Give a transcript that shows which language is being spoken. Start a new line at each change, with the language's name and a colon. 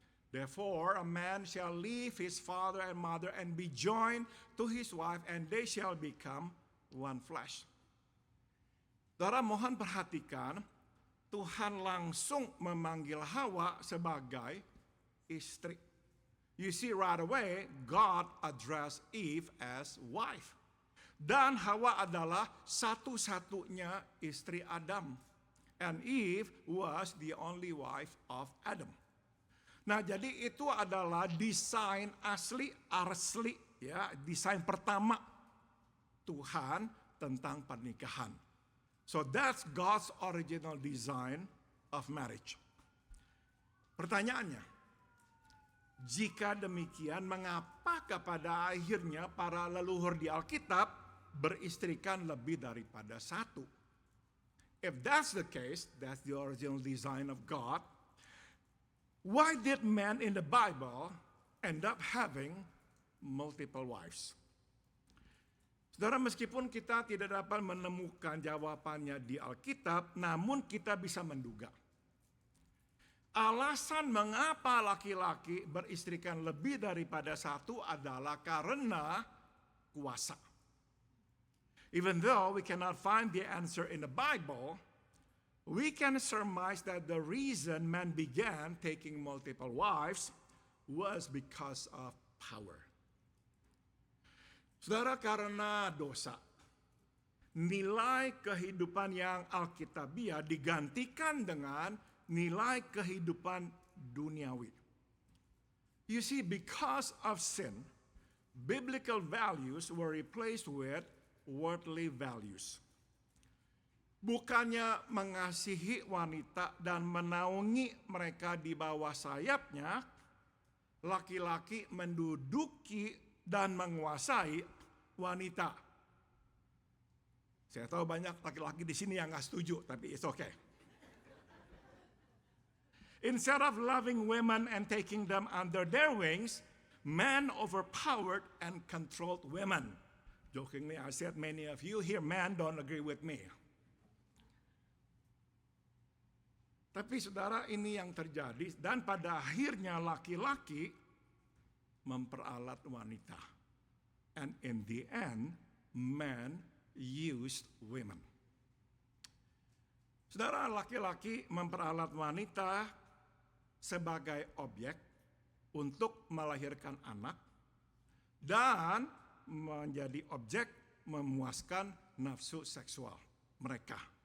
English: Therefore a man shall leave his father and mother and be joined to his wife, and they shall become one flesh.
Indonesian: Saudara, mohon perhatikan, Tuhan langsung memanggil Hawa sebagai istri.
English: You see right away, God addressed Eve as wife.
Indonesian: Dan Hawa adalah satu-satunya istri Adam.
English: And Eve was the only wife of Adam.
Indonesian: Nah, jadi itu adalah desain asli, ya, desain pertama Tuhan tentang pernikahan.
English: So that's God's original design of marriage.
Indonesian: Pertanyaannya, jika demikian, mengapa kepada akhirnya para leluhur di Alkitab beristrikan lebih daripada satu?
English: If that's the case, that's the original design of God, why did men in the Bible end up having multiple wives?
Indonesian: Saudara, meskipun kita tidak dapat menemukan jawabannya di Alkitab, namun kita bisa menduga. Alasan mengapa laki-laki beristrikan lebih daripada satu adalah karena kuasa.
English: Even though we cannot find the answer in the Bible, we can surmise that the reason men began taking multiple wives was because of power.
Indonesian: Saudara, karena dosa, nilai kehidupan yang alkitabiah digantikan dengan nilai kehidupan duniawi.
English: You see, because of sin, biblical values were replaced with worldly values.
Indonesian: Bukannya mengasihi wanita dan menaungi mereka di bawah sayapnya, laki-laki menduduki dan menguasai wanita. Saya tahu banyak laki-laki di sini yang nggak setuju, tapi
English: it's okay. Instead of loving women and taking them under their wings, men overpowered and controlled women. Jokingly, I said many of you here, men, don't agree with me.
Indonesian: Tapi saudara, ini yang terjadi, dan pada akhirnya laki-laki memperalat wanita.
English: And in the end, men used women.
Indonesian: Saudara, laki-laki memperalat wanita sebagai objek untuk melahirkan anak dan menjadi objek memuaskan nafsu seksual mereka.